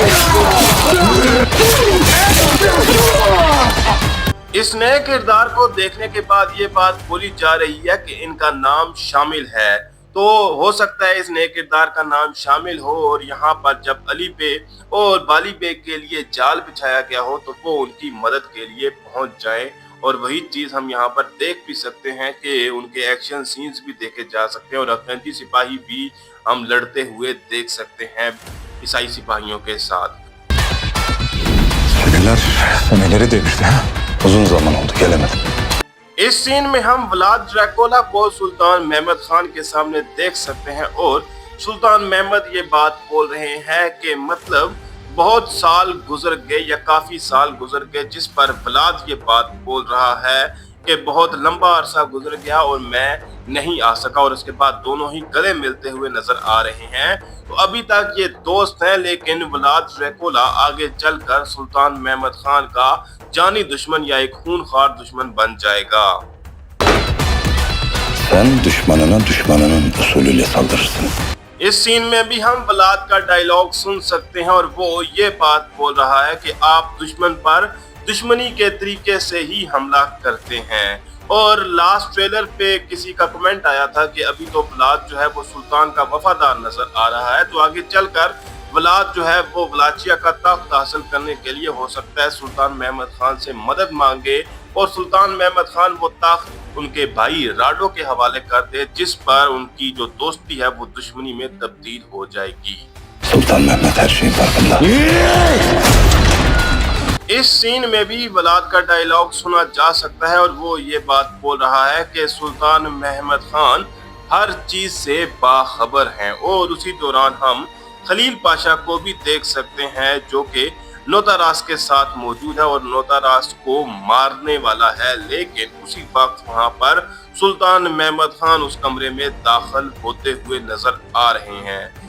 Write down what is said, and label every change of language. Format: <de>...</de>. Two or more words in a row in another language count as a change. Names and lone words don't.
<hi>इस नए किरदार को देखने के बाद ये बात बोली जा रही है कि इनका नाम शामिल है, तो हो सकता है इस नए किरदार का नाम शामिल हो और यहाँ पर जब अली बे और बाली बे के लिए जाल बिछाया गया हो तो वो उनकी मदद के लिए पहुंच जाए। और वही चीज हम यहाँ पर देख भी सकते हैं कि उनके</hi> <en>action scenes</en> <hi>भी देखे जा सकते हैं और अफगानी सिपाही भी हम लड़ते हुए देख सकते हैं ईसाई सिपाहियों के साथ।</hi> <tr>Seneleri demişti ha. Uzun zaman oldu gelemedi.</tr> <hi>इस सीन में हम व्लाद ड्रैकुला को सुल्तान महमद खान के सामने देख सकते हैं और सुल्तान महमद ये बात बोल रहे हैं कि मतलब बहुत साल गुजर गए या काफी साल गुजर गए, जिस पर व्लाद ये बात बोल रहा है कि बहुत लंबा अरसा गुजर गया और मैं नहीं आ सका। और उसके बाद दोनों ही गले मिलते हुए नजर आ रहे हैं। तो अभी तक ये दोस्त हैं, लेकिन व्लाद ड्रैकुला आगे चलकर सुल्तान महमद खान का जानी दुश्मन या एक खूनखार दुश्मन बन जाएगा।</hi> <tr>Sen düşmanının usulüyle saldırırsın.</tr> <hi>इस सीन में भी हम व्लाद का डायलॉग सुन सकते हैं और वो ये बात बोल रहा है कि आप दुश्मन पर दुश्मनी के तरीके से ही हमला करते हैं। और</hi> <en>last trailer</en> <hi>पे किसी का कमेंट आया था कि अभी तो व्लाद जो है वो सुल्तान का वफादार नजर आ रहा है, तो आगे चलकर व्लाद जो है वो वलाचिया का तख्त हासिल करने के लिए हो सकता है सुल्तान महमद खान से मदद मांगे और सुल्तान महमद खान वो तख्त उनके भाई राडो के हवाले कर दे, जिस पर उनकी जो दोस्ती है वो दुश्मनी में तब्दील हो जाएगी।</hi> <tr>Sultan Mehmet her şeyin farkında.</tr> <hi>इस सीन में भी व्लाद का डायलॉग सुना जा सकता है और वो ये बात बोल रहा है कि सुल्तान महमद खान हर चीज से बाखबर हैं। और उसी दौरान हम खलील पाशा को भी देख सकते हैं जो कि नोतारास के साथ मौजूद है और नोतारास को मारने वाला है, लेकिन उसी वक्त वहां पर सुल्तान महमद खान उस कमरे में दाखिल होते हुए नजर आ रहे हैं।</hi>